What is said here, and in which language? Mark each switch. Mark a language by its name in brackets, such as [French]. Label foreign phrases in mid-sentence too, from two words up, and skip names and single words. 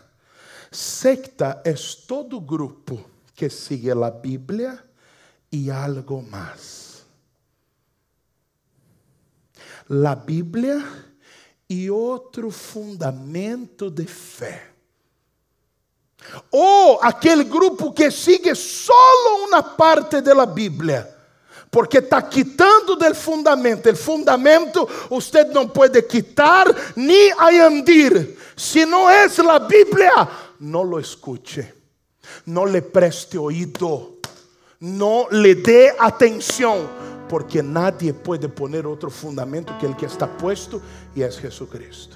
[Spanish] Secta es todo grupo que sigue la Biblia y algo más. La Biblia y otro fundamento de fe. [Portuguese] O aquele grupo que [Spanish] sigue solo [Portuguese] uma parte da Bíblia, [Spanish] porque está quitando del fundamento. El fundamento usted [Portuguese] não pode [Spanish] quitar ni añadir. Si no es la Biblia, no lo escuche, no le preste oído, no le dé atención. Porque nadie puede poner otro fundamento que el que está puesto, y es Jesucristo.